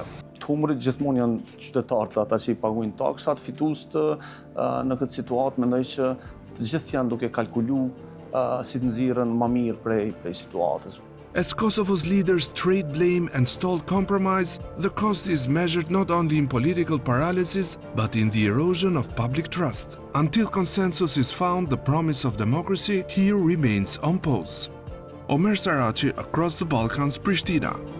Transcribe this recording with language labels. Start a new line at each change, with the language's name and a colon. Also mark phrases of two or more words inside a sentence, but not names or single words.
Albanian: Humrit gjithmonë janë qytetarët, ata që i paguajnë taksat, fitues në këtë situatë mendoj që të gjithë janë duke kalkuluar si të nxirren më mirë prej situatës.
English: As Kosovo's leaders trade blame and stall compromise, the cost is measured not only in political paralysis, but in the erosion of public trust. Until consensus is found, the promise of democracy here remains on pause. Omer Saraci, Across the Balkans, Pristina.